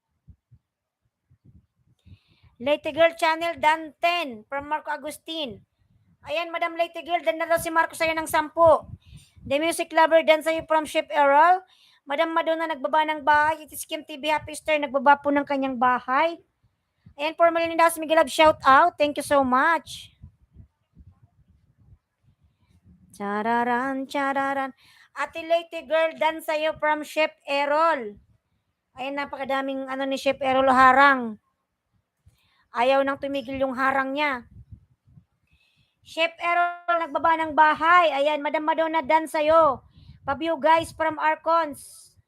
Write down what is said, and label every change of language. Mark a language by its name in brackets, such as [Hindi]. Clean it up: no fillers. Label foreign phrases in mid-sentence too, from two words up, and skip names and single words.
[Filipino] Late Girl Channel, Dan 10. From Marco Agustin. Ayan, Madam Lady Girl, dan na daw si Marco sa'yo ng 10. The Music Lover, dan sa'yo from Chef Errol. Madam Madonna, nagbaba ng bahay. [English] It is Kim TV Happy Star, [Filipino] nagbaba po ng kanyang bahay. Ayan, [English] for Melindas Miguelab, shout out. Thank you so much. Chararan, chararan. [Filipino] Ate Lady Girl, dan sa'yo from Chef Errol. Ayan, napakadaming ano ni Chef Errol harang. Ayaw nang tumigil yung harang niya. Chef Errol, nagbaba ng bahay. Ayan, Madam Madonna, dan sa'yo. Pa-view guys from Arcons.